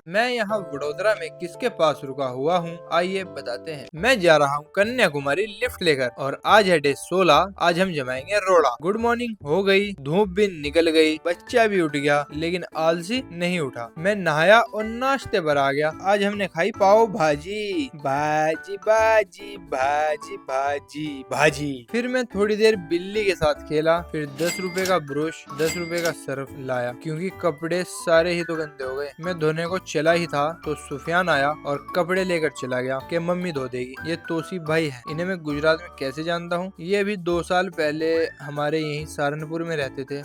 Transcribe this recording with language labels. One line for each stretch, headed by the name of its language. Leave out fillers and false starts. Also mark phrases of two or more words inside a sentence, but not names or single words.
Hindi: मैं यहाँ वडोदरा में किसके पास रुका हुआ हूँ, आइए बताते हैं। मैं जा रहा हूँ कन्याकुमारी लिफ्ट लेकर और आज है डे 16। आज हम जमाएंगे रोड़ा।
English: good morning
Hindi: हो गई, धूप भी निकल गई, बच्चा भी उठ गया, लेकिन आलसी नहीं उठा। मैं नहाया और नाश्ते पर आ गया। आज हमने खाई पाव भाजी। भाजी भाजी भाजी भाजी भाजी। फिर मैं थोड़ी देर बिल्ली के साथ खेला। फिर 10 रुपए का ब्रश, 10 रुपए का सर्फ लाया क्योंकि कपड़े सारे ही तो गंदे हो गए। मैं धोने को चला ही था तो सुफियान आया और कपड़े लेकर चला गया कि मम्मी धो देगी। ये तोसीफ भाई है, इन्हें मैं गुजरात में कैसे जानता हूँ। ये भी 2 साल पहले हमारे यहीं सहारनपुर में रहते थे।